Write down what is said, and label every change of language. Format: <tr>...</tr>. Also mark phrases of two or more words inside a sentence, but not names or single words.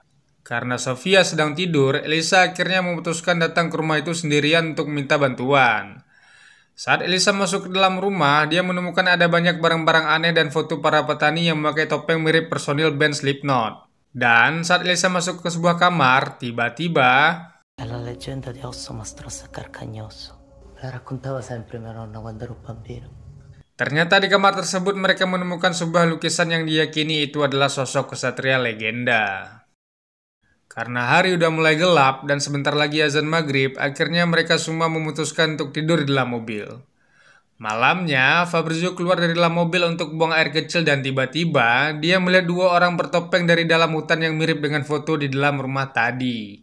<id>Karena Sofia sedang tidur, Elisa akhirnya memutuskan datang ke rumah itu sendirian untuk meminta bantuan. Saat Elisa masuk ke dalam rumah, dia menemukan ada banyak barang-barang aneh dan foto para petani yang memakai topeng mirip personil band Slipknot. Dan saat Elisa masuk ke sebuah kamar, tiba-tiba</id> <it>È la leggenda di Osso Mastrossa Carcagnoso. Me la raccontava sempre mia nonna quando ero bambino.</it> <id>ternyata di kamar tersebut mereka menemukan sebuah lukisan yang diyakini itu adalah sosok kesatria legenda. Karena hari udah mulai gelap dan sebentar lagi azan maghrib, akhirnya mereka semua memutuskan untuk tidur di dalam mobil. Malamnya, Fabrizio keluar dari dalam mobil untuk buang air kecil dan tiba-tiba dia melihat 2 orang bertopeng dari dalam hutan yang mirip dengan foto di dalam rumah tadi.</id>